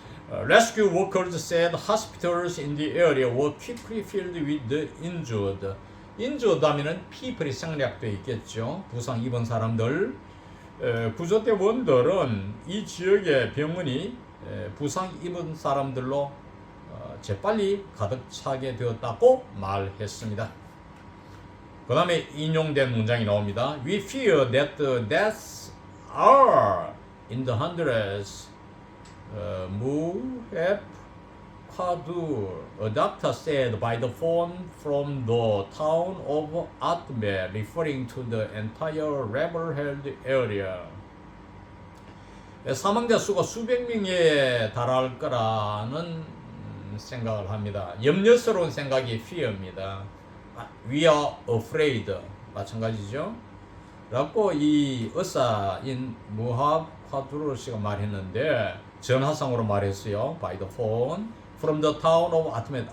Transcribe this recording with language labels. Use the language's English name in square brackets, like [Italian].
[English] Rescue workers said hospitals in the area were quickly filled with the injured. [Korean] injured 하면은 people이 생략되어 있겠죠. 부상 입은 사람들. 구조대원들은 이 지역의 병원이 부상 입은 사람들로 재빨리 가득 차게 되었다고 말했습니다. 그 다음에 인용된 문장이 나옵니다. [English] We fear that the deaths are in the hundreds. Muheb Qadur, a doctor said by the phone from the town of Atme, referring to the entire rebel-held area. [Korean] 사망자 수가 수백 명에 달할 거라는 생각을 합니다. 염려스러운 생각이 fear입니다. [English] We are afraid. [Korean] 마찬가지죠. 라고 이 의사인 무합 카두르 씨가 말했는데 전화상으로 말했어요. [English] By the phone from the town of Atmet.